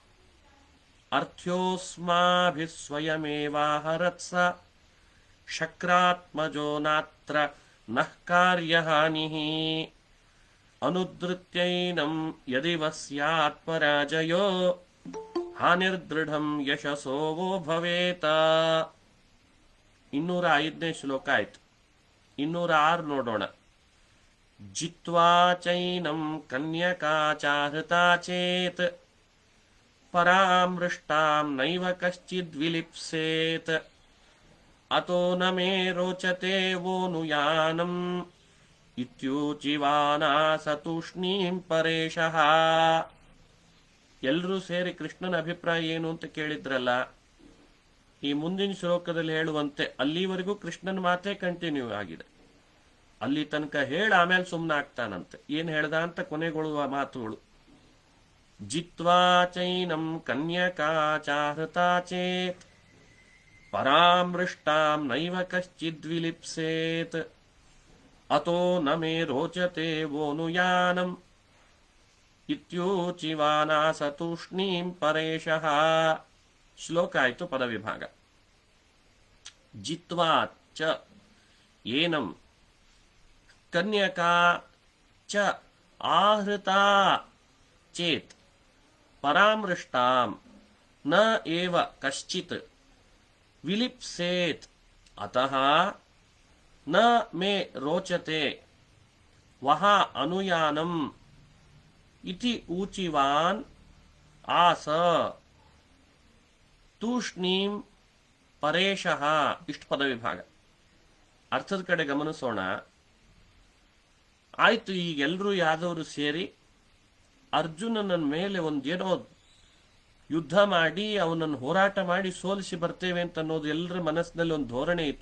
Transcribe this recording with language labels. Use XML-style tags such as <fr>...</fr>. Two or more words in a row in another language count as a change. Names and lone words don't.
<sa>ಅರ್ಥ್ಯೋಸ್ಮಾಭಿ ಸ್ವಯಮೇವಾಹರತ್ಸ ಶಕ್ರಾತ್ಮಜೋ ನಾತ್ರ ನಃ ಕಾರ್ಯಹಾನಿ ಅನುದೃತ್ಯೈನಂ ಯದಿವ ಸ್ಯಾತ್ ಪರಾಜಯೋ ಹಾನಿರ್ದೃಢಂ ಯಶಸೋ ವೋ ಭವೇತ.</sa> <kn>205ನೇ ಶ್ಲೋಕ ಆಯ್ತು. 206 ನೋಡೋಣ.</kn> <sa>ಜಿತ್ವಾ ಚೈನಂ ಕನ್ಯಕಾ ಚಾಹೃತಾ ಚೇತ್ ಪರಾಮೃಷ್ಟಾಂ ನೈವ ಕಶ್ಚಿದ್ ವಿಲಿಪ್ಸೇತ್ ಅತೋ ನ ಮೇ ರೋಚತೆ ವೋನುಯಾನಂ ಇತ್ಯೂಚಿವಾನಾ ಸತೂಷ್ಣೀಂ ಪರೇಶಃ.</sa> <kn>ಎಲ್ಲರೂ ಸೇರಿ ಕೃಷ್ಣನ ಅಭಿಪ್ರಾಯ ಏನು ಅಂತ ಕೇಳಿದ್ರಲ್ಲ, ಈ ಮುಂದಿನ ಶ್ಲೋಕದಲ್ಲಿ ಹೇಳುವಂತೆ ಅಲ್ಲಿವರೆಗೂ ಕೃಷ್ಣನ ಮಾತೇ ಕಂಟಿನ್ಯೂ ಆಗಿದೆ. ಅಲ್ಲಿ ತನಕ ಹೇಳ ಆಮೇಲೆ ಸುಮ್ಮನೆ ಆಗ್ತಾನಂತೆ. ಏನ್ ಹೇಳ್ದ ಅಂತ ಕೊನೆಗೊಳ್ಳುವ ಮಾತುಗಳು.</kn> <sa>ಜಿತ್ವಾ ಚೈನಂ ಕನ್ಯಕಾಚಾಹೃತಾ ಚೇತ್ ಪರಾಮೃಷ್ಟಾಂ ನೈವ ಕಶ್ಚಿದ್ವಿಲಿಪ್ಸೇತ್ ಅತೋ ನ ಮೇ ರೋಚತೆ ವೋನುಯಾನಂ ಇತ್ಯೂಚಿವಾನಾಸ ತೂಷ್ಣೀಂ ಪರೇಶಃ.</sa> <kn>ಶ್ಲೋಕ ಆಯ್ತು ಪದವಿಭಾಗ.</kn> <sa>ಜಿತ್ವಾ ಚ ಏನಂ ಕನ್ಯಕಾ ಚ ಆಹೃತಾ ಚೇತ್ ಪರಾಮೃಷ್ಟಾಂ ನ ಏವ ಕಶ್ಚಿತ್ ವಿಲಿಪ್ಸೇತ್ ಅತಃ ನ ಮೇ ರೋಚತೆ ವಹ ಅನುಯಾನಂ ಇತಿ ಊಚಿವಾನ್ ಆಸ ತೂಷ್ಣೀಂ ಪರೇಶಃ.</sa> <kn>ಇಷ್ಟು ಪದವಿಭಾಗ. ಅರ್ಥದ ಕಡೆ ಗಮನಿಸೋಣ. ಆಯ್ತು, ಈಗೆಲ್ಲರೂ ಯಾದವರು ಸೇರಿ ಅರ್ಜುನನ ಮೇಲೆ ಒಂದೇನೋ ಯುದ್ಧ ಮಾಡಿ ಅವನನ್ನು ಹೋರಾಟ ಮಾಡಿ ಸೋಲಿಸಿ ಬರ್ತೇವೆ ಅಂತ ಅನ್ನೋದು ಎಲ್ಲರ ಮನಸ್ಸಿನಲ್ಲಿ ಒಂದು ಧೋರಣೆ ಇತ್ತು.</kn>